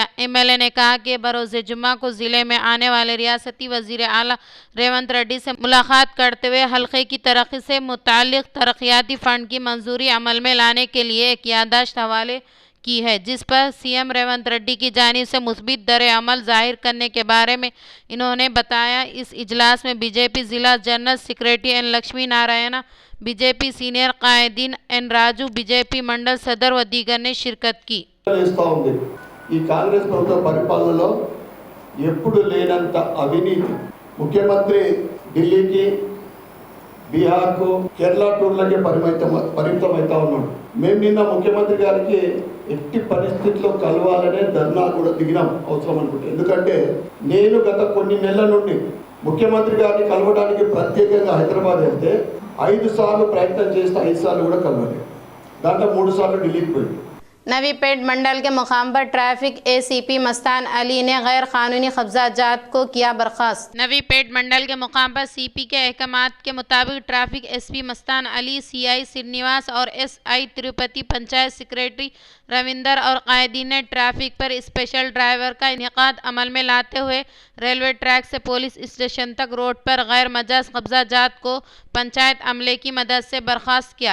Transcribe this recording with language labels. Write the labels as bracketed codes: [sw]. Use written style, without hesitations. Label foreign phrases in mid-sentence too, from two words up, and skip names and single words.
[ur] MLA نے کہا کہ بروز جمعہ کو ضلع میں آنے والے ریاستی وزیر اعلیٰ ریونت ریڈی سے ملاقات کرتے ہوئے حلقے کی ترقی سے متعلق ترقیاتی فنڈ کی منظوری عمل میں لانے کے لیے ایک یادداشت حوالے کی ہے، جس پر CM ریونت ریڈی کی جانب سے مثبت در عمل ظاہر کرنے کے بارے میں انہوں نے بتایا۔ اس اجلاس میں BJP ضلع جنرل سیکریٹری N لکشمی نارائنا، BJP سینئر قائدین N راجو، BJP మండల్ صدر و دیگر نے شرکت کی۔ [te] ఈ కాంగ్రెస్ ప్రభుత్వ పరిపాలనలో ఎప్పుడు లేనంత అవినీతి, ముఖ్యమంత్రి ఢిల్లీకి, బీహార్కు, కేరళ టూర్లకే పరిమితమవుతా ఉన్నాడు. మేము నిన్న ముఖ్యమంత్రి గారికి ఎట్టి పరిస్థితుల్లో కలవాలనే ధర్నా కూడా దిగినాం అవసరం అనుకుంటే. ఎందుకంటే నేను గత కొన్ని నెలల నుండి ముఖ్యమంత్రి గారిని కలవడానికి ప్రత్యేకంగా హైదరాబాద్ వెళ్తే 5 సార్లు ప్రయత్నం చేస్తే 5 సార్లు కూడా కలవలేదు. దాంట్లో 3 సార్లు ఢిల్లీకి పోయింది। [ur] نوی پیٹ منڈل کے مقام پر ٹریفک ACP مستان علی نے غیر قانونی قبضہ جات کو کیا برخاست۔ نوی پیٹ منڈل کے مقام پر CP کے احکامات کے مطابق ٹریفک SP مستان علی، CI سرینیواس اور SI تروپتی، پنچایت سیکریٹری رویندر اور قائدین نے ٹریفک پر [en] special driver [ur] کا انعقاد عمل میں لاتے ہوئے ریلوے ٹریک سے پولیس اسٹیشن تک روڈ پر غیر مجاز قبضہ جات کو پنچایت عملے کی مدد سے برخاست کیا۔